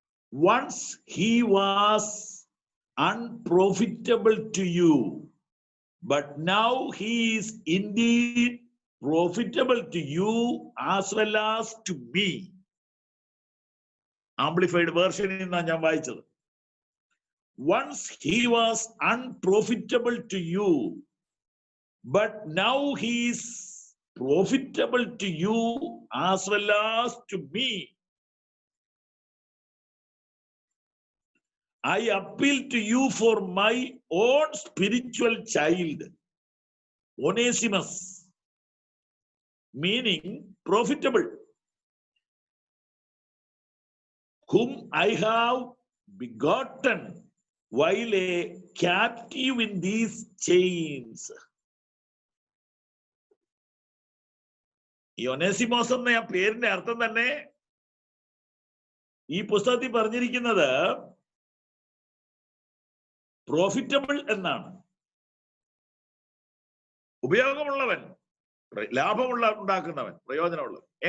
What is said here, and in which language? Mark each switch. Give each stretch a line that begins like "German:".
English: Once he was unprofitable to you, but now he is indeed profitable to you as well as to me. Amplified version
Malayalam: എന്നാണ് ഞാൻ വായിച്ചത്.
English: Once he was unprofitable to you, but now he is profitable to you as well as to me. I appeal to you for my own spiritual child, Onesimus, meaning profitable, whom I have begotten while a captive in these chains.
Malayalam: ഈ ഒനേസിമോസ് എന്ന ആ പേരിന്റെ അർത്ഥം തന്നെ ഈ പുസ്തകത്തിൽ പറഞ്ഞിരിക്കുന്നത് profitable എന്നാണ്. ഉപയോഗമുള്ളവൻ, ഉണ്ടാക്കുന്നവൻ, പ്രയോജനമുള്ളവൻ.